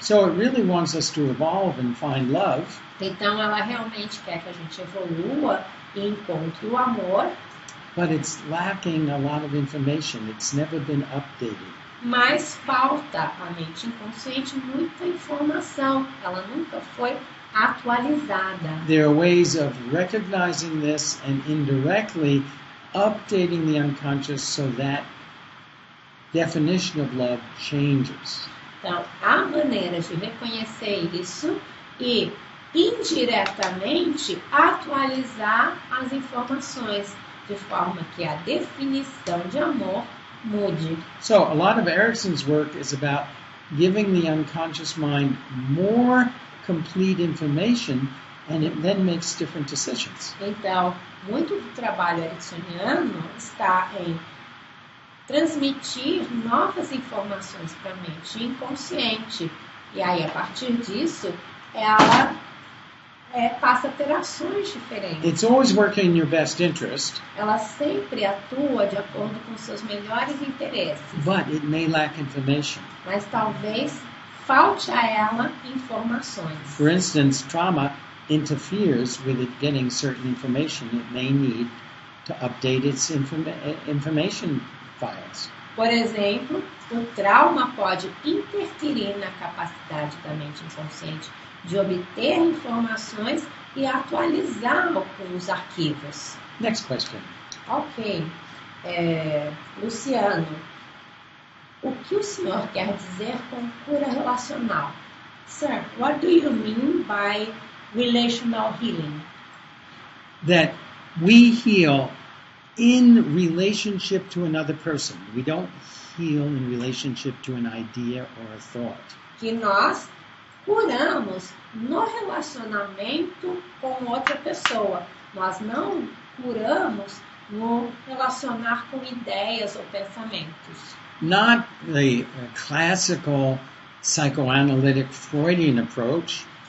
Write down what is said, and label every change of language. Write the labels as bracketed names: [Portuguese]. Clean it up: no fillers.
[English] So it really wants us to evolve and find love. [Portuguese] Então ela realmente quer que a gente evolua e encontre o amor, [English] But it's lacking a lot of information. It's never been updated. [Portuguese] mas falta à mente inconsciente muita informação. Ela nunca foi atualizada. [English] There are ways of recognizing this and indirectly updating the unconscious so that definition of love changes. [Portuguese] Então, há maneiras de reconhecer isso e indiretamente atualizar as informações de forma que a definição de amor mude. [English] So a lot of Erickson's work is about giving the unconscious mind more complete information, and it then makes different decisions. [Portuguese] Então, muito do trabalho ericksoniano está em transmitir novas informações para a mente inconsciente. E aí, a partir disso, ela passa a ter ações diferentes. [English] It's always working in your best interest, [Portuguese] Ela sempre atua de acordo com seus melhores interesses, [English] but it may lack information. [Portuguese] mas talvez falte a ela informações. [English] For instance, trauma interferes with it getting certain information. It may need to update its information files. [Portuguese] Por exemplo, o trauma pode interferir na capacidade da mente inconsciente de obter informações e atualizar alguns arquivos. [English] Next question. Ok. [Portuguese] Luciano, o que o senhor quer dizer com cura relacional? [English] Sir, what do you mean by relational healing? That we heal in relationship to another person. We don't heal in relationship to an idea or a thought. [Portuguese] Que nós curamos no relacionamento com outra pessoa. Nós não curamos no relacionar com ideias ou pensamentos. [English] Not the classical psychoanalytic Freudian approach,